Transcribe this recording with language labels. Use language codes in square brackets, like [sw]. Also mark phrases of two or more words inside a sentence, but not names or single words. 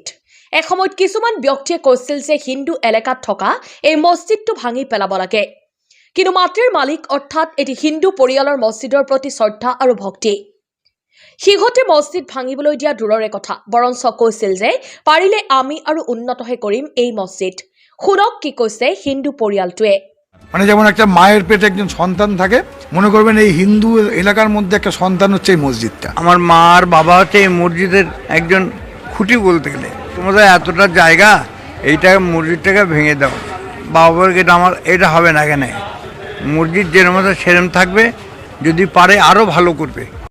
[as] এসময়ত কিছুমান ব্যক্তিয়ে কৈছিল যে হিন্দু এলেকাত থকা এই মছজিদটো ভাঙি পেলাব লাগে, কিন্তু মাটিৰ মালিক অৰ্থাৎ এটি হিন্দু পৰিয়ালৰ মছজিদৰ প্ৰতি শ্ৰদ্ধা আৰু ভক্তি। সিহঁতে মছজিদ ভাঙিবলৈ দিয়া দূৰৰে কথা, বৰঞ্চ কৈছিল যে পাৰিলে আমি আৰু উন্নতহে কৰিম এই মছজিদ। শুনক কি কৈছে হিন্দু পৰিয়ালটোৱে। [bn] মানে যেমন একটা মায়ের পেটে একজন সন্তান থাকে, মনে করবেন এই হিন্দু এলাকার মধ্যে একটা সন্তান হচ্ছে এই মসজিদটা। আমার মা আর বাবা হচ্ছে এই মসজিদের একজন খুঁটি বলতে গেলে। তোমাদের এতটা জায়গা, এইটা মসজিদটাকে ভেঙে দাও। বাবা বলকে আমার এটা হবে না, কেন মসজিদ যেরকম আছে সেরকম থাকবে, যদি পারে আরও ভালো করবে।